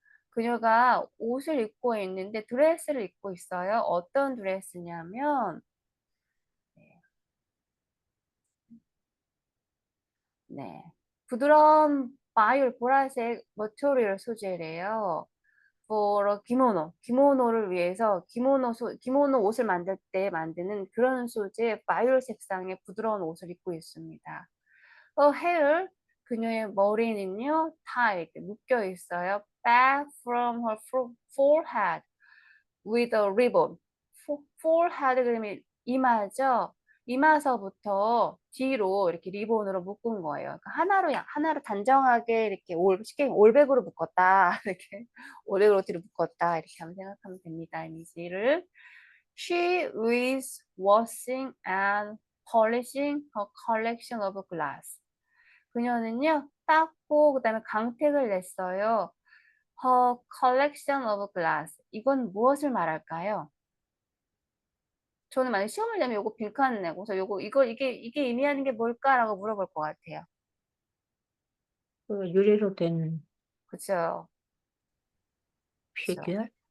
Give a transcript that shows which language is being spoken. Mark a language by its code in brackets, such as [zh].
[ko] 그녀가 옷을 입고 있는데 드레스를 입고 있어요. 어떤 드레스냐면 네, 부드러운 바이올 보라색 머티리얼 소재래요. [en] for a [ko] 기모노를 위해서 기모노 옷을 만들 때 만드는 그런 소재 바이올 색상의 부드러운 옷을 입고 있습니다. [en] her hair [ko] 그녀의 머리는요 [en] tied [ko] 묶여 있어요. [en] back from her forehead with a ribbon. [ko] forehead 그러면 이마죠. 이마서부터 뒤로 이렇게 리본으로 묶은 거예요. 그러니까 하나로 단정하게 이렇게 쉽게 올백으로 묶었다. 이렇게 올백으로 뒤로 묶었다. 이렇게 하면 생각하면 됩니다. 이미지를. [en] She is washing and polishing her collection of glass. [ko] 그녀는요, 닦고 그다음에 강택을 냈어요. [en] Her collection of glass. [ko] 이건 무엇을 말할까요? 저는 만약 시험을 내면 요거 빈칸 내고서 이게 의미하는 게 뭘까라고 물어볼 것 같아요. 그 유리로 된 그죠? 그죠? 피규어?